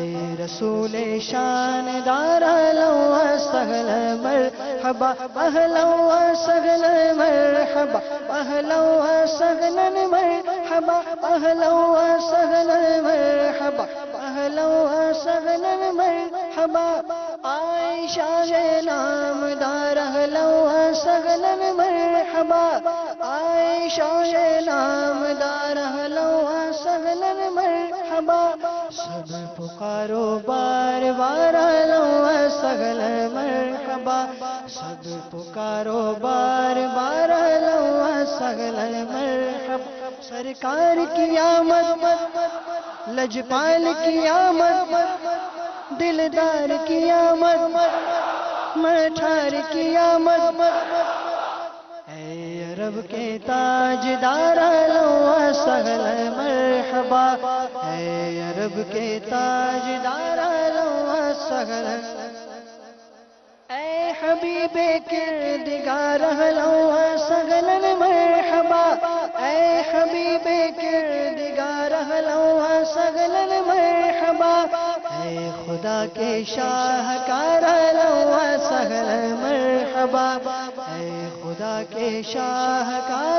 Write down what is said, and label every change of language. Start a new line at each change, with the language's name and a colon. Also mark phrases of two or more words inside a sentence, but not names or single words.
Urdu: رسول شان دار
Arabic: اہلا وسہلا مرحبا اہلا وسہلا مرحبا اہلا وسہلا مرحبا اہلا وسہلا مرحبا اہلا وسہلا مرحبا عائشہ نامدار اہلا وسہلا مرحبا عائشہ نامدار اہلا وسہلا مرحبا
Urdu: سب پکارو بار بار
Arabic: اہلا وسہلا مرحبا
Urdu: سب پکارو بار بار
Arabic: اہلا وسہلا مرحبا
Urdu: سرکار کی آمد لجپال کی آمد دلدار کی آمد مٹھار کی آمد اے عرب کے تاجدار
Arabic: اہلا وسہلا مرحبا
Urdu: اے عرب کے تاجدار
Arabic: اہلا وسہلا
Urdu: اے حبیب کردگار
Arabic: اہلا وسہلا مرحبا
Urdu: اے حبیب کردگار
Arabic: اہلا وسہلا مرحبا
Urdu: اے خدا کے شاہکار
Arabic: اہلا وسہلا مرحبا
Urdu: اے خدا کے شاہکار